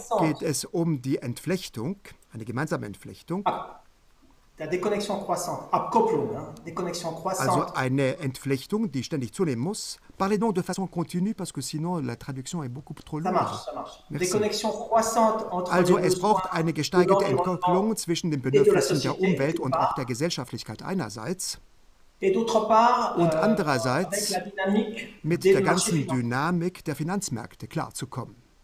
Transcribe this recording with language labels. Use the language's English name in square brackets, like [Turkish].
[German] geht es um die Entflechtung, eine gemeinsame Entflechtung. [French] La déconnexion croissante, Abkopplung, déconnexion croissante. [German] Also eine Entflechtung, die ständig zunehmen muss. [French] Parlez donc de façon continue, parce que sinon la traduction est beaucoup trop longue. Ça marche. Déconnexion croissante entre [German] also es braucht eine gesteigerte Entkopplung zwischen den Bedürfnissen der Umwelt und auch der Gesellschaftlichkeit einerseits. Und andererseits mit der ganzen Dynamik der Finanzmärkte klarzukommen.